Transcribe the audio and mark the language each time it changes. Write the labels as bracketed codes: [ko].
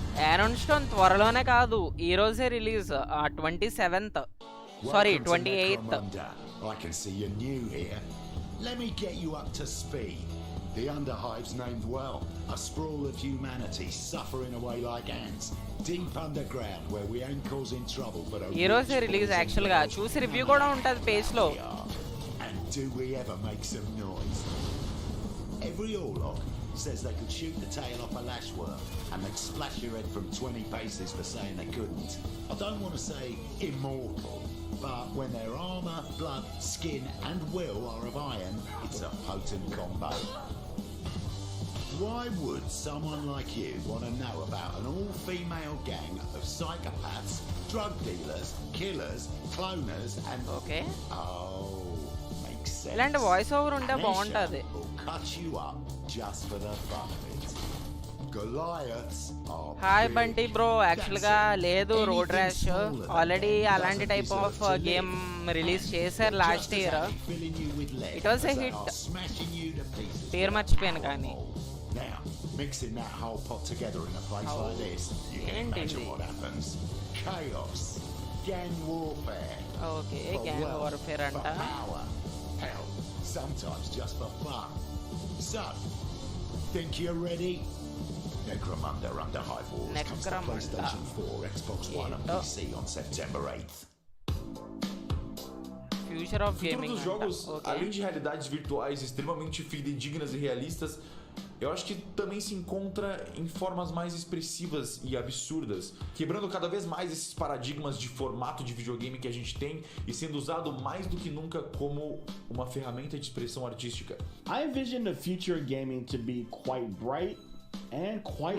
[te] Aaron stone త్వరలోనే కాదు, ఈరోజే release 27th. [en] Sorry, 28th. I can see you're new here. Let me get you up to speed. The Underhive's named well. A sprawl of humanity suffering away like ants. Deep underground where we ain't causing trouble but a [te] ఈరోజే release యాక్చువల్గా. చూసి review కూడా ఉంటుంది పేజ్లో. [en] And do we ever make some noise? Every Orlok says they could shoot the tail off a lashworm and they'd splash your head from 20 paces for saying they couldn't. I don't want to say immortal, but when their armour, blood, skin and will are of iron, it's a potent combo. Why would someone like you want to know about an all-female gang of psychopaths, drug dealers, killers, cloners and... Okay. Oh, makes sense. [te] ఇలాంటి voice over ఉంటే బాగుంటుంది. [en] Cut you up just for the fun of it. Goliaths are... hi Bunty bro. [te] యాక్చువల్గా లేదు, road rash already అలాంటి type of game release చేశారు last year. [en] It was a hit. [te] పేరు మర్చిపోయాను కానీ. [en] Now, mixing that whole pot together in a place like this, you can imagine what happens. Chaos, gang warfare. Okay, gang warfare anta. Power. Hell, sometimes just for fun. So, think you're ready? Necromunda Underhive Wars comes to PlayStation 4, Xbox One and PC on September 8th. future of [pt] O futuro [en] gaming [pt] dos jogos, [en] okay. [pt] além de realidades virtuais extremamente fidedignas e realistas, eu acho que também se encontra em formas mais expressivas e absurdas, quebrando cada vez mais esses paradigmas de formato de videogame que a gente tem e sendo usado mais do que nunca como uma ferramenta de expressão artística. [en] I envision the future of gaming to be quite bright and quite